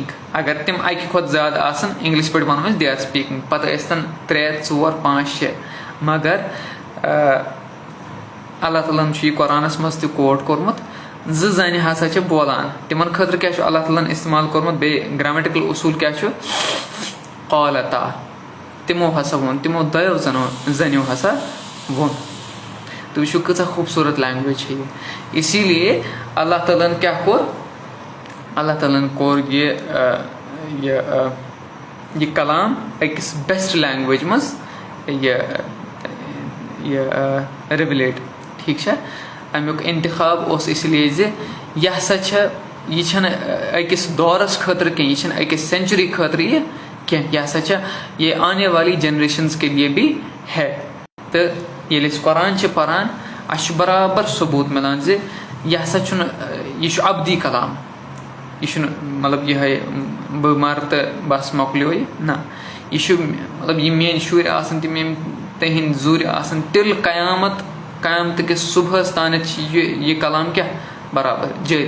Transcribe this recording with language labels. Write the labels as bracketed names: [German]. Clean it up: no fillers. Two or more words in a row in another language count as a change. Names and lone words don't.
[Kashmiri] اگر تِم اَکہِ کھۄتہٕ زیادٕ آسن اِنگلِش پٲٹھۍ وَنو أسۍ [English] they are speaking [Kashmiri] پَتہٕ ٲسۍتن 3 4 5 6 مگر اللہ تعالیٰ ہن چھُ یہِ قرآنس منٛز تہِ کوٹ کوٚرمُت 2 زنہِ ہسا چھِ بولان تِمن خٲطرٕ کیٛاہ چھُ اللہ تعالیٰ ہن اِستعمال کوٚرمُت بیٚیہِ گرٛیمٮ۪ٹِکل اصوٗل کیٛاہ چھُ قالتا تِمو ہسا ووٚن تِمو 2 زنیو ہسا ووٚن. تُہۍ وٕچھِو کۭژاہ خوٗبصوٗرت لینٛگویج چھِ یہِ. [Urdu] اسی لیے [Kashmiri] اللہ تعالیٰ ہن کیٛاہ کوٚر اللہ تعالیٰ ہن کوٚر یہِ کلام أکِس [English] best language [Kashmiri] منٛز یہِ رِولیٹ. ٹھیٖک چھا. امیُک اِنتِخاب اوس [Urdu] اسی لیے [Kashmiri] زِ یہِ ہسا یہِ چھنہٕ أکِس دورس خٲطرٕ کینٛہہ یہِ چھنہٕ أکِس سینچُری خٲطرٕ یہِ کینٛہہ یہِ ہسا چھِ یہِ [Urdu] آنے والی جنریشنز کے لیے بھی ہے. [Kashmiri] تہٕ ییٚلہِ أسۍ قرآن چھِ پران اَسہِ چھُ برابر ثبوٗت مِلان زِ یہِ ہسا چھُنہٕ یہِ چھُ ابدی کلام یہِ چھُنہٕ مطلب یِہوے بہٕ مرٕ تہٕ بس مۄکلیو یہِ نہ یہِ چھُ مطلب یِم میٲنۍ شُرۍ آسن تِم یِم تِہنٛدۍ زُرۍ آسن تِلہٕ قیامتٕکِس صبحس تانٮ۪تھ چھِ یہِ کلام کیٛاہ برابر جٲری.